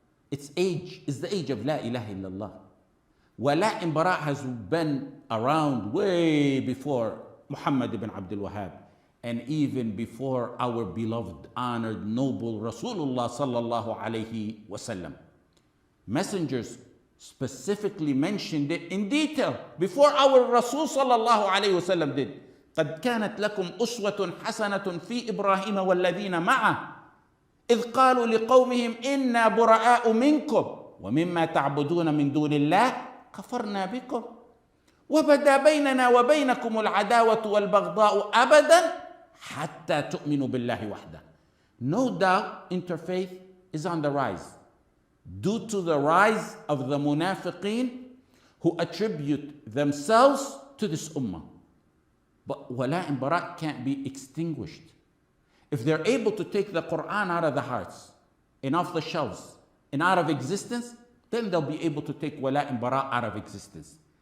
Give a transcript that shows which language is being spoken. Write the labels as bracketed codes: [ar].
[en] Its age is the age of La ilaha illallah. Wala and bara has been around way before Muhammad ibn Abdul Wahhab, and even before our beloved, honored, noble Rasulullah sallallahu alayhi wasallam. Messengers specifically mentioned it in detail before our Rasul sallallahu alayhi wasallam did. [ar] قد كانت لكم أسوة حسنة في إبراهيم والذين معه إذ قالوا لقومهم إنا براء منكم ومما تعبدون من دون الله كفرنا بكم وبدا بيننا وبينكم العداوة والبغضاء أبدا حتى تؤمنوا بالله وحده. [en] No doubt interfaith is on the rise due to the rise of the munafiqeen who attribute themselves to this ummah. But wala and bara can't be extinguished. If they're able to take the Quran out of the hearts and off the shelves and out of existence, then they'll be able to take wala and bara out of existence.